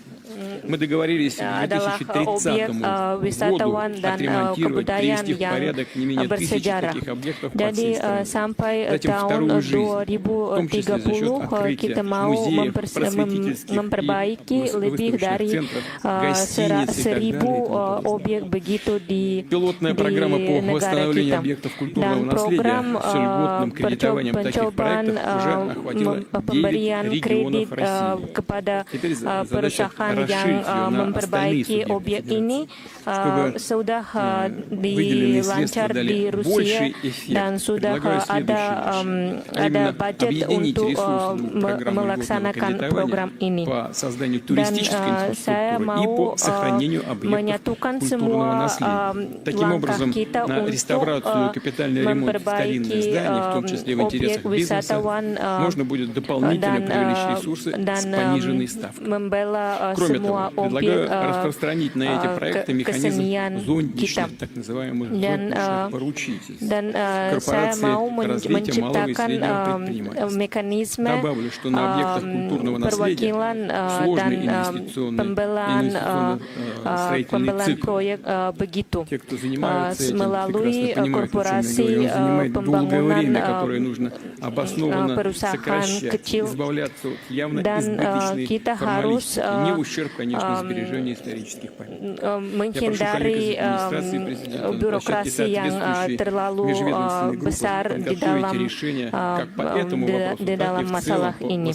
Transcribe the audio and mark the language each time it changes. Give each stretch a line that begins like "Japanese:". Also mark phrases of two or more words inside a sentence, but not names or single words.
Russian: Мы договорились к
Indonesian: adalah
Russian: 2030
Indonesian: objek
Russian: году
Indonesian: wisatawan dan
Russian: отремонтировать,
Indonesian: kebudayaan
Russian: привести в
Indonesian: yang
Russian: порядок не менее 1000
Indonesian: bersejarah.
Russian: таких объектов по
Indonesian: Jadi
Russian: всей стране.
Indonesian: sampai
Russian: Затем
Indonesian: tahun
Russian: вторую жизнь, в том числе за счет
Indonesian: 2030
Russian: открытия
Indonesian: kita mau
Russian: музеев, просветительских
Indonesian: memperbaiki
Russian: и
Indonesian: lebih
Russian: выставочных
Indonesian: dari
Russian: центров, гостиниц и так далее.
Indonesian: 1000 objek begitu di
Russian: Пилотная программа по
Indonesian: negara
Russian: восстановлению
Indonesian: kita.
Russian: объектов культурного
Indonesian: Dan
Russian: наследия
Indonesian: program
Russian: с льготным кредитованием таких
Indonesian: pencobaan
Russian: проектов уже охватило 9
Indonesian: pemberian kredit
Russian: регионов России.
Indonesian: kepada
Russian: Теперь задача
Indonesian: perusahaan yang
Russian: расширить ее на остальные
Indonesian: memperbaiki
Russian: субъекты
Indonesian: objek
Russian: федерации,
Indonesian: ini
Russian: чтобы
Indonesian: sudah
Russian: выделенные средства
Indonesian: dilancar
Russian: дали
Indonesian: di Rusia
Russian: больший эффект.
Indonesian: dan sudah
Russian: Предлагаю
Indonesian: ada
Russian: следующее.
Indonesian: budget
Russian: Объединить
Indonesian: untuk
Russian: ресурсы программы
Indonesian: melaksanakan
Russian: льготного
Indonesian: program ini.
Russian: кредитования по созданию
Indonesian: Dan
Russian: туристической
Indonesian: saya
Russian: инфраструктуры и
Indonesian: mau
Russian: по сохранению объектов
Indonesian: menyatukan
Russian: культурного
Indonesian: semua
Russian: наследия. Таким
Indonesian: langkah
Russian: образом,
Indonesian: kita
Russian: на
Indonesian: untuk
Russian: реставрацию и капитальный ремонт старинных
Indonesian: memperbaiki
Russian: зданий, в том числе в
Indonesian: objek
Russian: интересах бизнеса,
Indonesian: wisatawan
Russian: можно будет дополнительно
Indonesian: dan
Russian: привлечь ресурсы с пониженной ставкой.
Indonesian: membela
Russian: Кроме
Indonesian: semua
Russian: того, предлагаю
Indonesian: objek
Russian: распространить на эти проекты механизм
Indonesian: kesenian kita.
Russian: зонтичных, так называемых зонтичных поручительств.
Indonesian: Dan saya mau menciptakan mekanisme perwakilan dan pembelaan proyek begitu melalui korporasi pembangunan perusahaan kecil dan kita harus menghindari birokrasi yang terlalu besar di dalam masalah ini.